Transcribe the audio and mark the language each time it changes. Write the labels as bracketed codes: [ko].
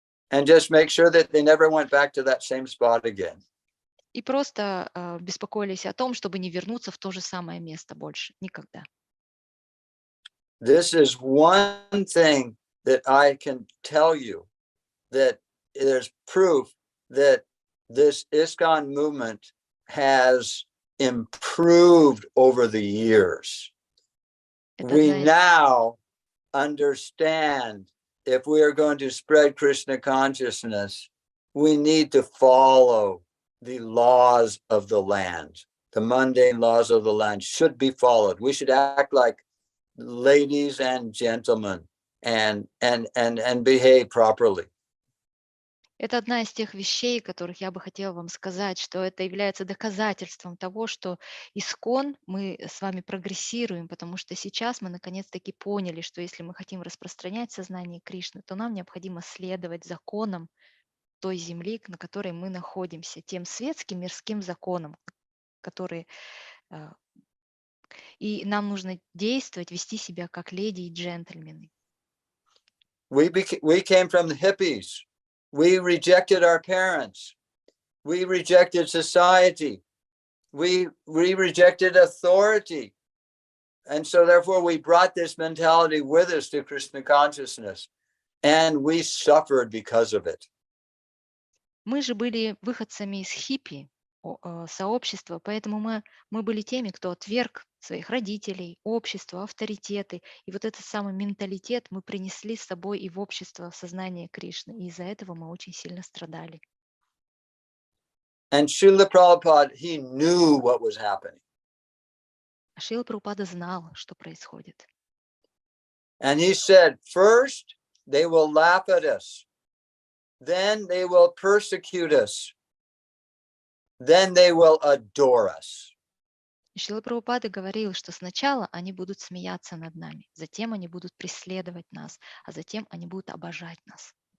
[en] And just make sure that they never went back to that same spot again. [ru] И просто беспокоились о том, чтобы не вернуться в то же самое место больше. Никогда. [en] This is one thing that I can tell you, that there's proof that this ISKCON movement has improved over the years. We now understand, if we are going to spread Krishna consciousness, we need to follow the laws of the land. The mundane laws of the land should be followed. We should act like ladies and gentlemen and behave properly. [ru] Это одна из тех вещей, которых я бы хотела вам сказать, что это является доказательством того, что искон мы с вами прогрессируем, потому что сейчас мы наконец-таки поняли, что если мы хотим распространять сознание Кришны, то нам необходимо следовать законам той земли, на которой мы находимся, тем светским мирским законам, которые... И нам нужно действовать, вести себя как леди и джентльмены. [en] We came from the hippies. We rejected our parents. We rejected society. We rejected authority. And so therefore we brought this mentality with us to Krishna consciousness. And we suffered because of it. [ru] Мы же были выходцами из хиппи сообщества, поэтому мы были теми, кто отверг своих родителей, общество, авторитеты. И вот этот самый менталитет мы принесли с собой и в общество сознания Кришны. И из-за этого мы очень сильно страдали. [en] And Шрила Прабхупада, he knew what was happening. [ru] А Шрила Прабхупада знал, что происходит. [en] And he said, first, they will laugh at us. Then they will persecute us. Then they will adore us. [ru] И Шрила Прабхупада говорил, что сначала они будут смеяться над нами, затем они будут преследовать нас, а затем они будут обожать нас.